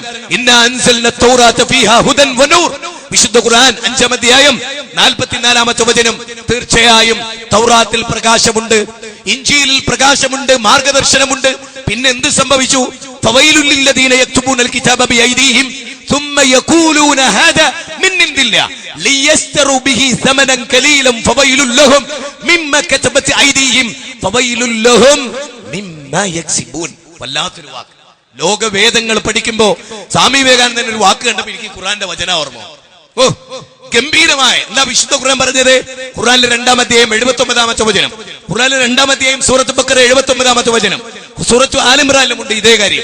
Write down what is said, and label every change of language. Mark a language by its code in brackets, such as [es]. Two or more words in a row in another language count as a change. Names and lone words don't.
[ar] إنا أنزلنا التوراة فيها هدى ونور, [ml] വിശുദ്ധ ഖുർആൻ 5-ാം അധ്യായം 44-ാമത്തെ വചനം. തീർച്ചയായും തൗറാത്തിൽ പ്രകാശമുണ്ട്, ഇഞ്ചീലിൽ പ്രകാശമുണ്ട്, മാർഗദർശനമുണ്ട്. പിന്നെ എന്ത് സംഭവിച്ചു? [ar] فويل للذين يكتبون الكتاب بأيديهم ثم يقولون هذا من عند الله ليشتروا به ثمنا قليلا فويل لهم مما كتبت ايديهم فويل لهم مما يكسبون. [ml] വല്ലാത്തൊരു വാക്ക്. ലോകവേദങ്ങൾ പഠിക്കുമ്പോ സ്വാമി വിവേകാനന്ദൻ ഒരു വാക്ക് കണ്ടപ്പോ എനിക്ക് ഖുർആന്റെ വചന ഓർമ്മ. ഓ, ഗംഭീരമായ എന്താ വിശുദ്ധ ഖുർആൻ പറഞ്ഞത്? ഖുർആനിലെ 2-ാം അധ്യായം 79-ാമത്തെ വചനം, ഖുർആനിലെ 2-ാം അധ്യായം സൂറത്ത് ബഖറ 79-ാമത്തെ വചനം, സൂറത്ത് ആൽ ഇംറാനിലും ഉണ്ട് ഇതേ കാര്യം.